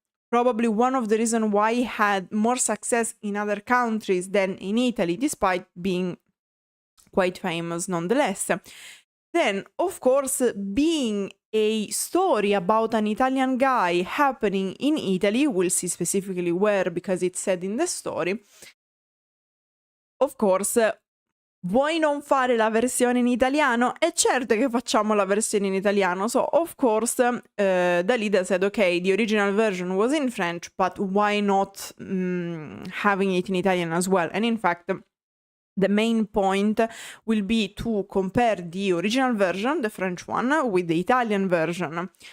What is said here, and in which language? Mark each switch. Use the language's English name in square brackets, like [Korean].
[English] Probably one of the reasons why it had more success in other countries than in Italy, despite being quite famous nonetheless. Then, of course, being a story about an Italian guy happening in Italy, we'll see specifically where because it's said in the story. Of course, [Italian] vuoi non fare la versione in italiano? E certo che facciamo la versione in italiano. [English] So, of course, Dalida said, okay, the original version was in French, but why not having it in Italian as well? And in fact, the main point will be to compare the original version, the French one, with the Italian version.